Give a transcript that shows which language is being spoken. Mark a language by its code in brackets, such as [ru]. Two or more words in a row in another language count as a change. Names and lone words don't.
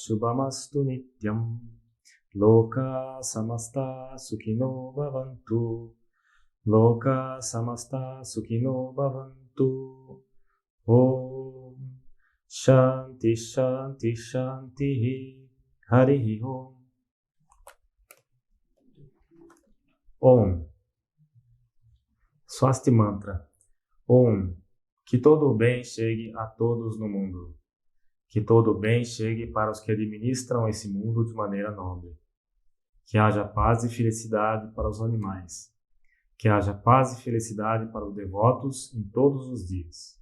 [sa] Shubhamastu Nityam Loka Samasta Sukhino Bhavantu Loka Samasta Sukhino Bhavantu Om Shanti Shanti Shanti Harihi Om Swasti Mantra. Om. [pt] Que todo o bem chegue a todos no mundo. Que todo o bem chegue para os que administram esse mundo de maneira nobre. Que haja paz e felicidade para os animais. Que haja paz e felicidade para os devotos em todos os dias.